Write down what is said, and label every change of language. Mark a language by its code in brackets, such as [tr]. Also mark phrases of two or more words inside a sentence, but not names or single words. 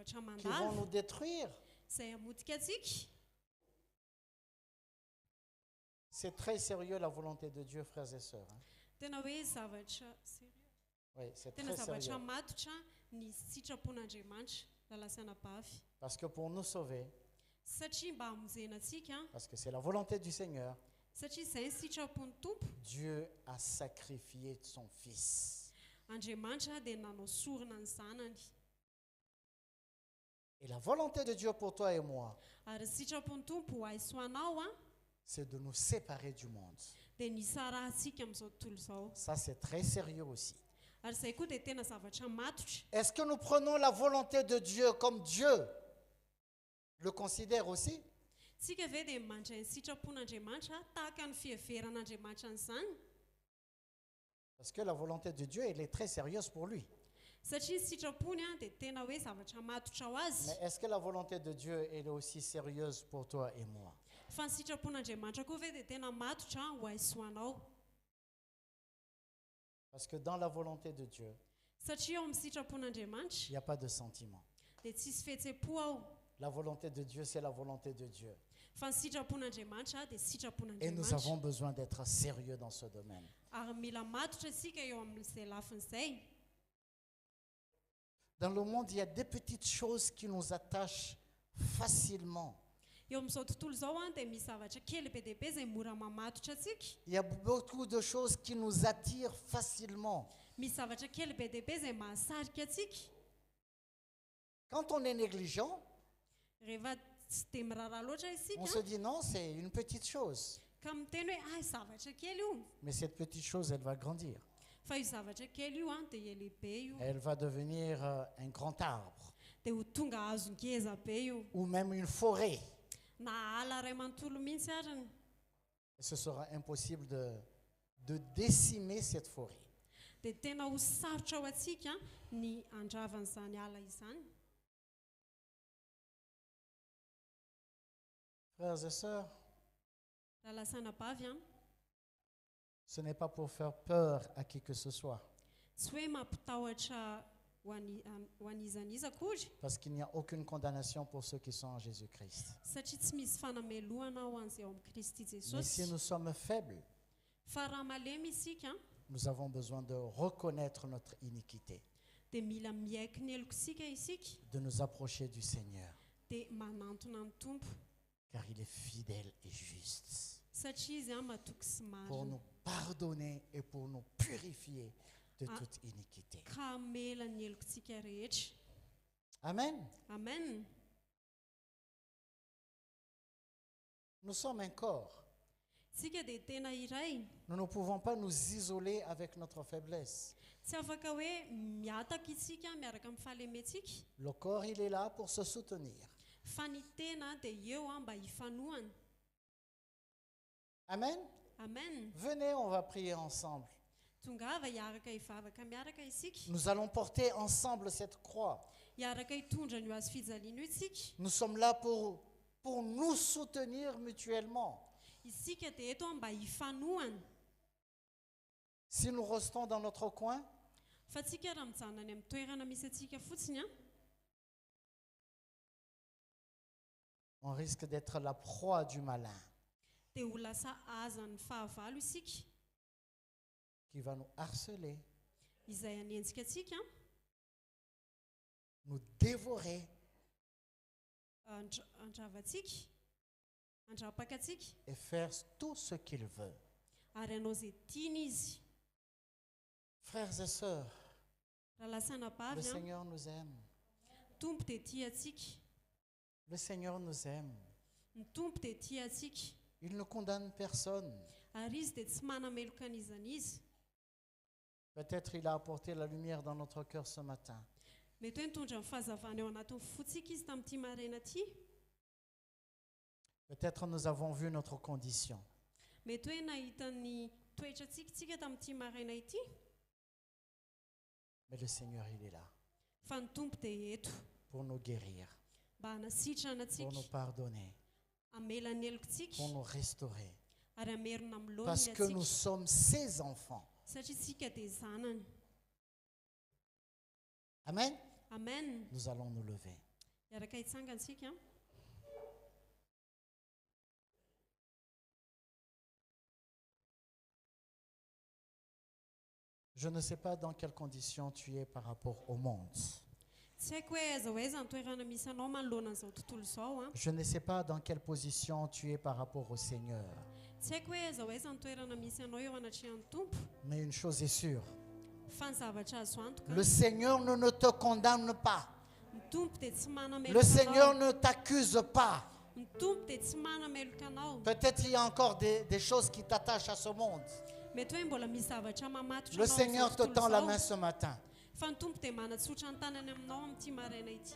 [fr] qui vont [mg] mandalo [fr] nous détruire? [mg] izay hamotika atsika [fr] C'est très sérieux la volonté de Dieu, frères et sœurs. Hein. [mg] tena hoe zavatra [fr] Oui, c'est [mg] tena [fr] très [mg] zavatra [fr] sérieux. [mg] matotra ny sitrapon'andriamanitra lalasana pavy [fr] Parce que pour nous sauver, [mg] satria mba hamonjena atsika [fr] parce que c'est la volonté du Seigneur, [mg] satria izay ny sitrapon'ny tompo [fr] Dieu a sacrifié son Fils. [mg] andriamanitra dia nanao sorona ny zanany [fr] Et la volonté de Dieu pour toi et moi, [mg] ary sitrapon'ny tompo ho aisoanao a [fr] c'est de nous séparer du monde. [mg] dia nisarahantsika amin'izao tontolo izao [fr] Ça, c'est très sérieux aussi. [mg] ary izay koa dia tena zavatra matotra [fr] Est-ce que nous prenons la volonté de Dieu comme Dieu le considère aussi? [mg] tsika ve dia mandray ny sitrapon'andriamanitra tahaka ny fiheveran'andriamanitra an'izany [fr] Parce que la volonté de Dieu, elle est très sérieuse pour lui. [mg] satria ny sitrapony a dia tena hoe zavatra matotra ho azy [fr] Mais est-ce que la volonté de Dieu, elle est aussi sérieuse pour toi et moi? [mg] fa ny sitrapon'andriamanitra koa ve dia tena matotra ho aisoanao [fr] Parce que dans la volonté de Dieu, [mg] satria ao amin'ny [fr] il [mg] sitrapon'andriamanitra [fr] n'y a pas de sentiment. [mg] dia tsisy fihetsem-po ao [fr] La volonté de Dieu, c'est la volonté de Dieu. [mg] fa ny sitrapon'andriamanitra dia [fr] Et nous [mg] sitrapon'andriamanitra [fr] avons besoin d'être sérieux dans ce domaine. [mg] ary mila matotra isika eo amin'izay lafin'izay [fr] Dans le monde, il y a des petites choses qui nous attachent facilement. [mg] eo amin'izao tontolo izao a dia misy zavatra kely be dehibe izay mora mamatotra atsika [fr] Il y a beaucoup de choses qui nous attirent facilement. [mg] misy zavatra kely be dehibe izay mahasarika atsika [fr] Quand on est négligent, [mg] rehefa tsy dia miraharaha loatra [fr] on se [mg] isika [fr] dit non, c'est une petite chose. [mg] ka miteny hoe ay zavatra kely io [fr] Mais cette petite chose, elle va grandir. [mg] fa io zavatra kely io a dia lehibe io [fr] Elle va devenir un grand arbre [mg] dia ho tonga hazo ngeza be io [fr] ou même une forêt. [mg] na ala ray manontolo mihitsy arany. [fr] Et ce sera impossible de décimer cette forêt. [mg] Dia tena ho sarotra ao antsika ny andravan'izany ala izany. [fr] Frères et sœurs, [mg] Raha lasanabavy a, [fr] ce n'est pas pour faire peur à qui que ce soit, [mg] tsy hoe mampitahotra ho an'izaniza akory, [fr] parce qu'il n'y a aucune condamnation pour ceux qui sont en Jésus-Christ. [mg] satria tsy misy fanamelohana ho an'izay ao amin'ny Kristy [fr] Mais si [mg] Jesosy. [fr] nous sommes faibles, [mg] Fa raha malemy isika [fr] nous avons besoin de reconnaître notre iniquité, [mg] dia mila miaiky ny elokosika isika [fr] de nous approcher du Seigneur, [mg] dia manantona ny tompo, [fr] car il est fidèle et juste, [mg] satria izy a matoky sy [fr] pour [mg] marina [fr] nous pardonner et pour nous purifier de Ah. toute iniquité. [mg] ka hamela ny elokosika rehetra. [fr] Amen. [mg] Amen. [fr] Nous sommes un corps. [mg] Tsika dia tena iray, [fr] Nous ne pouvons pas nous isoler avec notre faiblesse. [mg] tsy afaka hoe miataka isika miaraka amin'ny fahalementsika, [fr] Le corps, il est là pour se soutenir. [mg] fa ny tena dia eo mba hifanohana. [fr] Amen. [mg] Amen. [fr] Venez, on va prier ensemble. [mg] Tongava hiaraka hivavaka miaraka isika, [fr] Nous allons porter ensemble cette croix. [mg] hiaraka hitondra ny hazo fijaliana io isika. [fr] Nous sommes là pour nous soutenir mutuellement. [mg] Isika dia eto mba hifanohana. [fr] Si nous restons dans notre coin, [mg] Fa tsika raha mijanona any amin'ny toerana misy atsika fotsiny a, [fr] on risque d'être la proie du malin [mg] dia ho lasa azan'ny fahavalo isika, [fr] qui va nous harceler, [mg] izay hanenjika atsika, [fr] nous dévorer [mg] andravantsika, andrapaka atsika, [fr] et faire tout ce qu'il veut. [mg] ary hanao izay tiany izy. [fr] Frères et sœurs, [mg] Raha lasana [fr] le [mg] bavy a, [fr] Seigneur nous aime. [mg] tompo dia tia atsika. [fr] Le Seigneur nous aime. [mg] Ny tompo dia tia atsika, [fr] Il ne condamne personne. [mg] ary izy dia tsy manameloka an'izany izy. [fr] Peut-être il a apporté la lumière dans notre cœur ce matin. [mg] Mety hoe nitondra ny fahazavana eo anatin'ny fotsika izy tamin'ity maraina ity. [fr] Peut-être nous avons vu notre condition. [mg] Mety hoe nahita ny toetra tsika tamin'ity maraina ity, [fr] Mais le Seigneur, il est là [mg] fa ny tompo dia eto [fr] pour nous guérir, [mg] mba hanasitrana [fr] pour nous [mg] atsika, [fr] pardonner, [mg] hamela ny elokitsika, [fr] pour nous restaurer. [mg] ary hamerina amin'ny [fr] Parce [mg] laoniny [fr] que nous [mg] atsika, [fr] sommes ses enfants. [mg] satria tsika dia zanany. [fr] Amen. [mg] Amen. [fr] Nous allons nous lever. [mg] Hiaraka hitsangatsika. [fr] Je ne sais pas dans quelles conditions tu es par rapport au monde. [mg] Tsy haiko hoe aiza ho aiza ny toerana misy anao manoloana an'izao tontolo izao a. [fr] Je ne sais pas dans quelle position tu es par rapport au Seigneur. [mg] Tsy haiko hoe aiza ho aiza ny toerana misy anao eo anatrehan'ny tompo, [fr] Mais une chose est sûre, [mg] fa ny zavatra azo antoka, [fr] le Seigneur ne te condamne pas. [mg] ny tompo dia tsy [fr] Le [mg] manameloka [fr] Seigneur [mg] anao. [fr] ne t'accuse pas. [mg] Ny tompo dia tsy manameloka anao. [fr] Peut-être il y a encore des choses qui t'attachent à ce monde. [mg] Mety hoe mbola misy zavatra mamatotra [fr] Le [mg] anao [fr] Seigneur te [mg] amin'izao [fr] tend la [mg] tontolo [fr] main [mg] izao. [fr] ce matin. [mg] Fa ny tompo dia manatsotra ny tanany aminao amin'ity maraina ity,